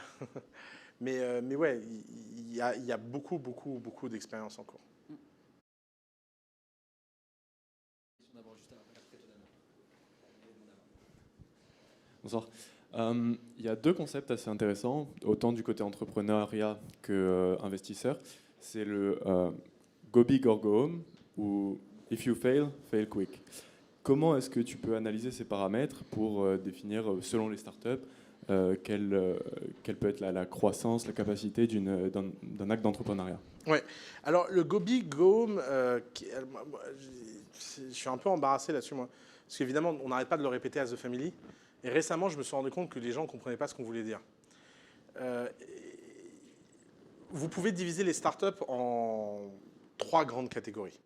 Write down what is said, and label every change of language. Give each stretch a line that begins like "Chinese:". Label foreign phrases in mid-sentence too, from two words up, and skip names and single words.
French: Mais ouais, il y a beaucoup d'expériences en cours. Bonsoir. Il y a deux concepts assez intéressants, autant du côté entrepreneuriat que investisseur. C'est le
English: go big or go home
French: ou
English: if you fail, fail quick.
French: Comment est-ce que tu peux analyser ces paramètres pour définir, selon les startups, quelle peut être la croissance, la capacité d'un acte d'entrepreneuriat? Ouais. Alors le
English: go big, go home,
French: je suis un peu embarrassé là-dessus, moi. Parce qu'évidemment, on n'arrête pas de le répéter à The Family. Et récemment, je me suis rendu compte que les gens ne comprenaient pas ce qu'on voulait dire. Vous pouvez diviser les startups en 3 grandes catégories.